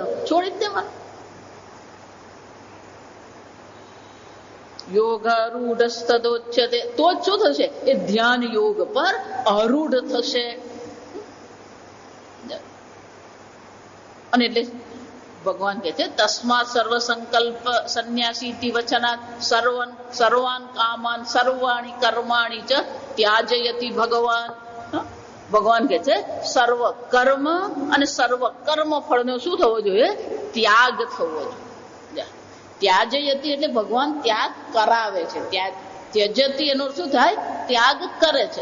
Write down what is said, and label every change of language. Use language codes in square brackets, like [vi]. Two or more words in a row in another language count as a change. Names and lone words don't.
[gu] છોડી જ દેવાનો. [sa] યોગ રૂઢસ્તદોચ્યતે. [gu] તો જ શું થશે? એ ધ્યાન યોગ પર અરૂઢ થશે. અને એટલે ભગવાન કહે છે [sa] તસ્માત સર્વ સંકલ્પ સંન્યાસી વચનાત સર્વાન કામાન સર્વાણી કર્માણી ચ ત્યાજયતિ [gu] ભગવાન. ભગવાન કહે છે સર્વ કર્મ અને સર્વ કર્મ ફળનો શું થવો જોઈએ? ત્યાગ થવો જોઈએ. ત્યાજયતિ એટલે ભગવાન ત્યાગ કરાવે છે. ત્યજતી એનો શું થાય? ત્યાગ કરે છે.